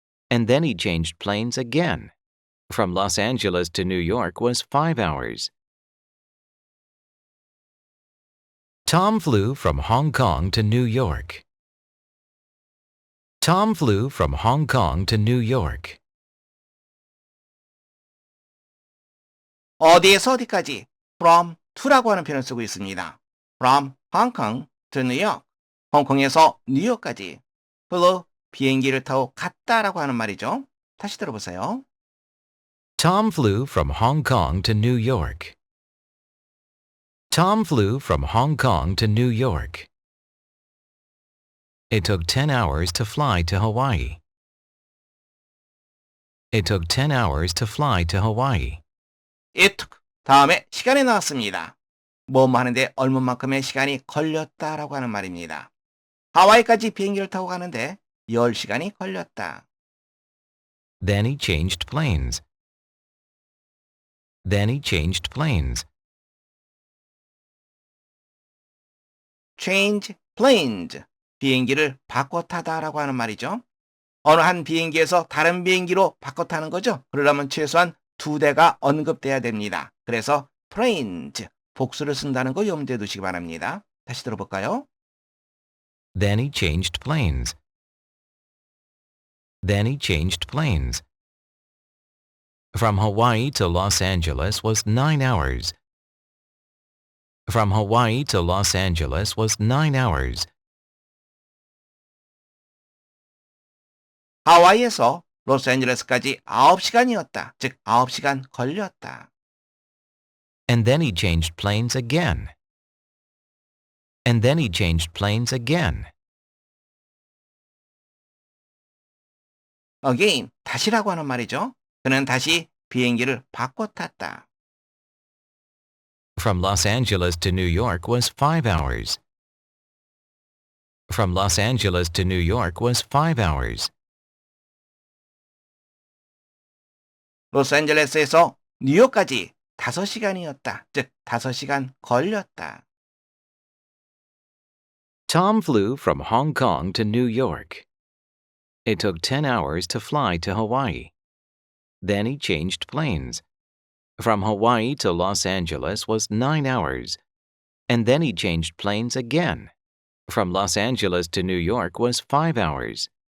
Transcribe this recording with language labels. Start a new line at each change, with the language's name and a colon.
English: And then he changed planes again. From Los Angeles to New York was 5 hours. Tom flew from Hong Kong to New York. Tom flew from Hong Kong to New York.
Korean: 어디에서 어디까지
English: from to
Korean: 라고 하는 표현을 쓰고 있습니다.
English: from Hong Kong to New York.
Korean: 홍콩에서 뉴욕까지. flew 비행기를 타고 갔다라고 하는 말이죠. 다시 들어보세요.
English: Tom flew from Hong Kong to New York. Tom flew from Hong Kong to New York. It took 10 hours to fly to Hawaii. It took 10 hours to fly to Hawaii. It took
Korean: 다음에 시간이 나왔습니다. 뭐뭐 하는데 얼마만큼의 시간이 걸렸다라고 하는 말입니다. 하와이까지 비행기를 타고 가는데 10시간이 걸렸다.
English: Then he changed planes. Then he changed planes. Change planes.
Korean: 비행기를 바꿔 타다라고 하는 말이죠. 어느 한 비행기에서 다른 비행기로 바꿔 타는 거죠. 그러려면 최소한 2대가 언급돼야 됩니다. 그래서 planes, 복수를 쓴다는 거 염두에 두시기 바랍니다. 다시 들어볼까요?
English: Then he changed planes. Then he changed planes. From Hawaii to Los Angeles was 9 hours. From Hawaii to Los Angeles was 9 hours.
Korean: 하와이에서 로스앤젤레스까지 9시간이었다. 즉 9시간 걸렸다.
English: And then he changed planes again. And then he changed planes again.
Korean: Again, 다시라고 하는 말이죠. 그는 다시 비행기를 바꿔 탔다.
English: From Los Angeles to New York was 5 hours. From Los Angeles to New York was 5 hours.
Korean: 로스앤젤레스에서 뉴욕까지 5시간이었다. 즉 5시간 걸렸다.
English: Tom flew from Hong Kong to New York. It took 10 hours to fly to Hawaii. Then he changed planes. From Hawaii to Los Angeles was 9 hours. And then he changed planes again. From Los Angeles to New York was 5 hours.